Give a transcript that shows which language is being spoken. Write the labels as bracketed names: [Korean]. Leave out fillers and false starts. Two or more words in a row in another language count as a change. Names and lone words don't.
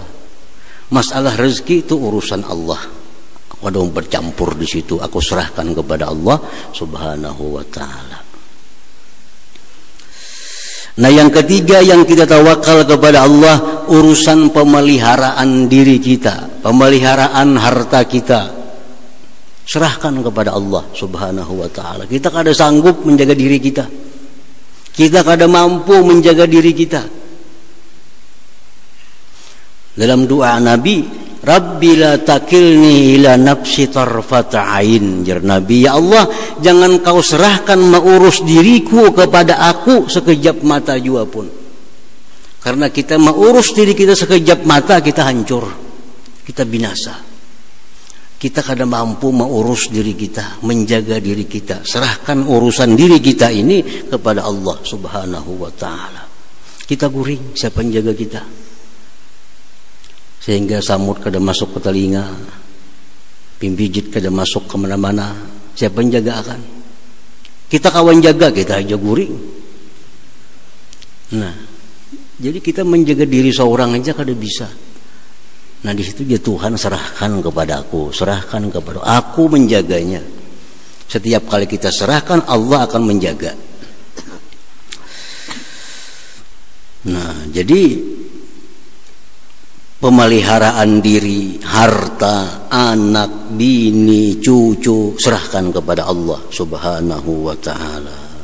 [Indonesian] Masalah rezeki itu urusan Allah. Ada yang bercampur di situ, aku serahkan kepada Allah [Arabic] سبحانه وتعالى. [Indonesian] Nah, yang ketiga yang kita tawakal kepada Allah, urusan pemeliharaan diri kita, pemeliharaan harta kita, serahkan kepada Allah [Arabic] سبحانه وتعالى. [Indonesian] Kita kada sanggup menjaga diri kita, kita kada mampu menjaga diri kita. Dalam doa Nabi, [Arabic] ربي لا تكلني إلى نفسي طرفة عين, [Indonesian] jar Nabi, ya Allah, jangan kau serahkan mengurus diriku kepada aku sekejap mata jua pun. Karena kita mengurus diri kita sekejap mata, kita hancur, kita binasa. Kita kada mampu mengurus diri kita, menjaga diri kita. Serahkan urusan diri kita ini kepada Allah [Arabic] سبحانه وتعالى. [Banjar] Kita guring, siapa yang jaga kita? Sehingga samut kada masuk ke telinga, pimpijit kada masuk ke mana-mana, siapa yang jaga akan? Kita kawan jaga, kita aja guring. Nah, jadi kita menjaga diri seorang aja kada bisa. [Indonesian] Nah, di situ dia Tuhan serahkan kepada aku, serahkan kepada aku menjaganya. Setiap kali kita serahkan, Allah akan menjaga. Nah, jadi pemeliharaan diri, harta, anak, bini, cucu, serahkan kepada Allah [Arabic] سبحانه وتعالى.